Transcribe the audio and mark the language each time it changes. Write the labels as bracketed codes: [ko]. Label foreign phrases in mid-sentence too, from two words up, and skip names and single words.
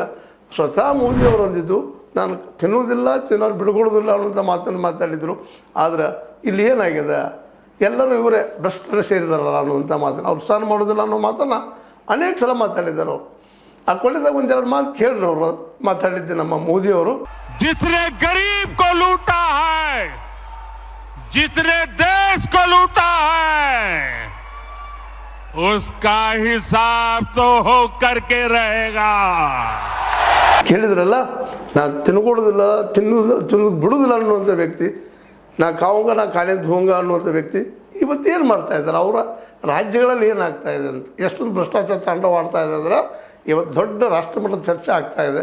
[kn] ಸ್ವತಃ ಮೋದಿಯವರು ಅಂದಿದ್ದು ನಾನು ತಿನ್ನುವುದಿಲ್ಲ, ತಿನ್ನೋರು ಬಿಡ್ಕೊಳ್ಳೋದಿಲ್ಲ ಅನ್ನೋಂಥ ಮಾತನ್ನು ಮಾತಾಡಿದರು. ಆದರೆ ಇಲ್ಲಿ ಏನಾಗಿದೆ, ಎಲ್ಲರೂ ಇವರೇ ಭ್ರಷ್ಟರೇ ಸೇರಿದಾರಲ್ಲ ಅನ್ನುವಂಥ ಮಾತನ್ನು, ಅವ್ರು ಸ್ನಾನ ಮಾಡೋದಿಲ್ಲ ಅನ್ನೋ ಮಾತನ್ನು ಅನೇಕ ಸಲ ಮಾತಾಡಿದ್ದಾರೆ. ಅವರು ಆ ಕೊಳ್ಳಿದಾಗ ಒಂದೆರಡು ಮಾತು ಕೇಳ್ರಿ ಅವರು ಮಾತಾಡಿದ್ದೆ ನಮ್ಮ ಮೋದಿಯವರು. [hi] जिसने गरीब को लूटा है, जिसने देश को लूटा है, उसका हिसाब तो हो करके रहेगा. [kn] ಕೇಳಿದ್ರಲ್ಲ, ನಾನು ತಿನ್ಕೊಡೋದಿಲ್ಲ, ತಿನ್ನೋದು ಬಿಡೋದಿಲ್ಲ ಅನ್ನುವಂಥ ವ್ಯಕ್ತಿ, [hi] ना खाऊंगा ना खाने दूंगा [kn] ಅನ್ನುವಂಥ ವ್ಯಕ್ತಿ ಇವತ್ತೇನು ಮಾಡ್ತಾ ಇದ್ದಾರೆ, ಅವರ ರಾಜ್ಯಗಳಲ್ಲಿ ಏನಾಗ್ತಾ ಇದೆ ಅಂತ, ಎಷ್ಟೊಂದು ಭ್ರಷ್ಟಾಚಾರ ತಾಂಡವಾಡ್ತಾ ಇದೆ ಅಂದರೆ ಇವತ್ತು ದೊಡ್ಡ ರಾಷ್ಟ್ರಮಟ್ಟದ ಚರ್ಚೆ ಆಗ್ತಾ ಇದೆ.